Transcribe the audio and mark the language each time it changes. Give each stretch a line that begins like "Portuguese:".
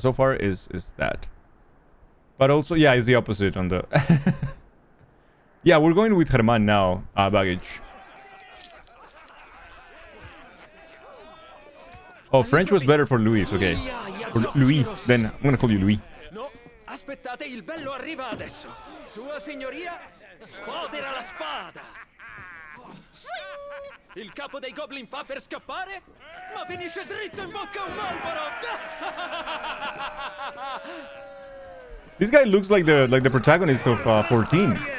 English: So far is that. But also, yeah, it's the opposite on the... Yeah, we're going with Herman now, baggage. Oh, French was better for Luis, okay. For Louis, then I'm gonna call you Louis.
Italian: No, aspettate, il bello arriva adesso. Sua signoria, sfodera la spada. Il capo dei goblin fa per scappare, ma finisce dritto in bocca a un albero.
English: This guy looks like the protagonist of 14.